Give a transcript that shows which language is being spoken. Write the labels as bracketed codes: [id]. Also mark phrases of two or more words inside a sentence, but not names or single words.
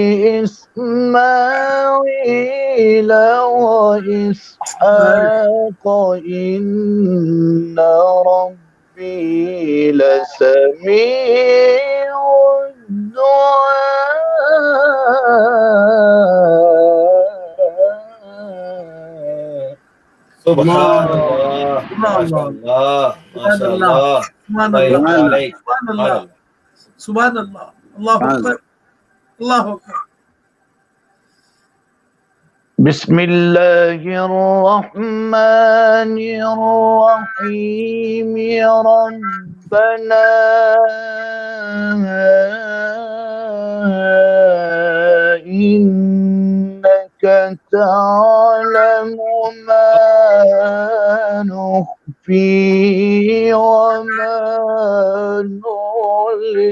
[ar] إسماعيل وإسحاق إن ربي لسميع الدعاء. سبحان اللہ ماشاءاللہ ماشاءاللہ سبحان اللہ اللہ اکبر اللہ اکبر. بسم الله الرحمن الرحيم. ربنا إنك تعلم ما نخفي وما نعلن.